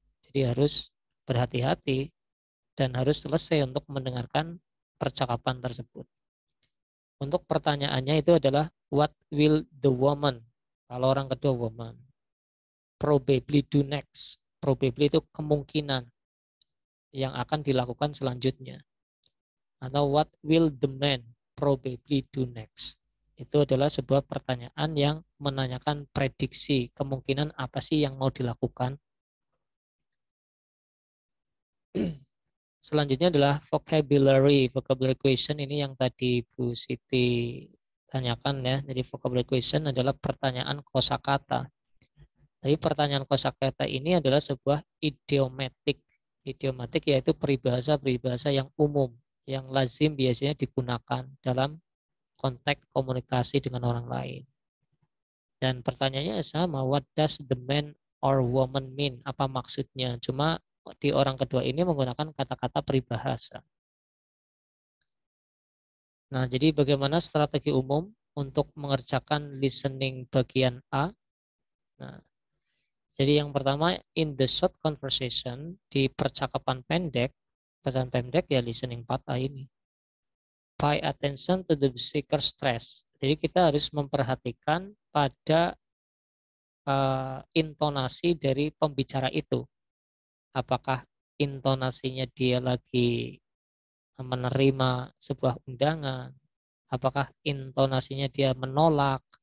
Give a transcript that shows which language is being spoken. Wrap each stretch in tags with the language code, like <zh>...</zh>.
<id>Jadi harus berhati-hati dan harus selesai untuk mendengarkan percakapan tersebut. Untuk pertanyaannya itu adalah</id> <en>what will the woman,</en> <id>kalau orang kedua</id> <en>woman, probably do next.</en> <id>Probably itu kemungkinan yang akan dilakukan selanjutnya.</id> <en>Atau what will the man probably do next.</en> <id>Itu adalah sebuah pertanyaan yang menanyakan prediksi kemungkinan apa sih yang mau dilakukan. Selanjutnya adalah vocabulary. Vocabulary question ini yang tadi Bu Siti tanyakan ya. Jadi vocabulary question adalah pertanyaan kosakata. Tapi pertanyaan kosakata ini adalah sebuah idiomatik. Idiomatik yaitu peribahasa-peribahasa yang umum, yang lazim biasanya digunakan dalam konteks komunikasi dengan orang lain. Dan pertanyaannya sama,</id> <en>what does the man or woman mean?</en> <id>Apa maksudnya? Cuma di orang kedua ini menggunakan kata-kata peribahasa. Nah, jadi bagaimana strategi umum untuk mengerjakan listening bagian A? Nah, jadi yang pertama,</id> <en>in the short conversation,</en> <id>di percakapan pendek ya listening part A ini.</id> <en>Pay attention to the speaker stress.</en> <id>Jadi kita harus memperhatikan pada intonasi dari pembicara itu. Apakah intonasinya dia lagi menerima sebuah undangan? Apakah intonasinya dia menolak?</id>